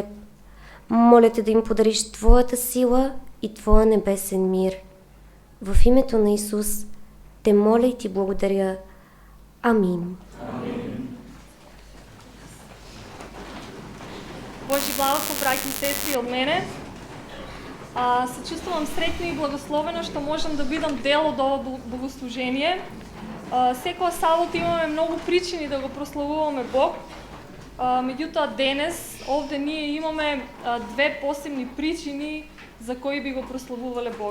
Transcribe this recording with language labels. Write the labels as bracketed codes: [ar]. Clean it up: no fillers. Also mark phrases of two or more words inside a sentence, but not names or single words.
[bg] Моля Те да им подариш Твоята сила и Твоя небесен мир. В името на Исус Те моля и Ти благодаря. Амин. Амин. [mk] Божи благослов, браќи и сестри, од мене. Се чувствувам среќна и благословена што можам да бидам дел од ова богослужение. Секоја сабота имаме многу причини да го прославуваме Бог. Меѓутоа денес овде ние имаме две посебни причини за кои би го прославувале Бог.